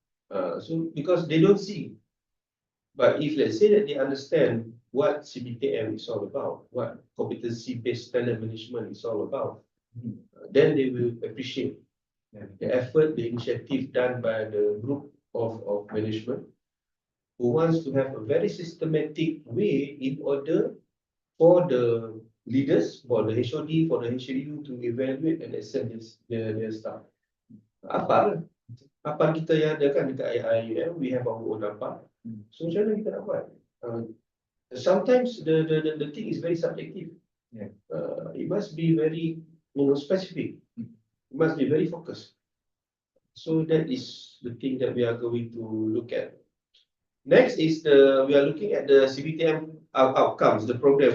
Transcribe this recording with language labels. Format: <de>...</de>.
<en>So because they don't see. But if let's say that they understand what CBTM is all about, what competency-based talent management is all about, then they will appreciate the effort, the initiative done by the group of management, who wants to have a very systematic way in order for the leaders, for the HOD, for the HLU to evaluate and assess their staff.</en> <ms>Apa kita yang ada kan dekat IIM,</ms> <en>we have our own</en> <ms>apa. So macam mana kita nak buat?</ms> <en>Sometimes the thing is very subjective. It must be very specific. It must be very focused. So that is the thing that we are going to look at. Next is we are looking at the CBTM outcomes, the program.</en>